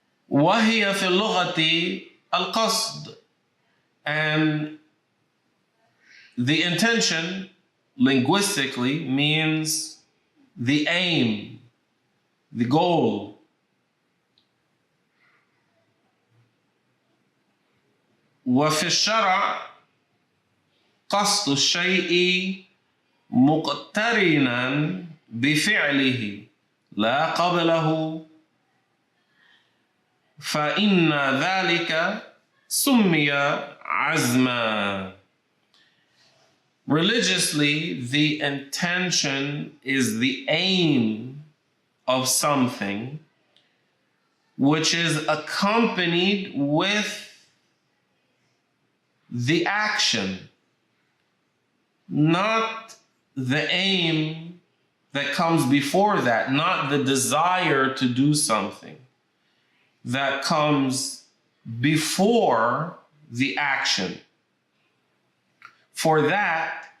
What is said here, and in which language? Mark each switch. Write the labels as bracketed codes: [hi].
[ar] وَهِيَ فِي اللُّغَةِ الْقَصْدِ, [en] and the intention linguistically means the aim, the goal. [ar] وفي الشرع قصد الشيء مقترنا بفعله لا قبله، فإن ذلك سمي عزما. [en] Religiously, the intention is the aim of something which is accompanied with the action, not the aim that comes before that, not the desire to do something that comes before the action. For that,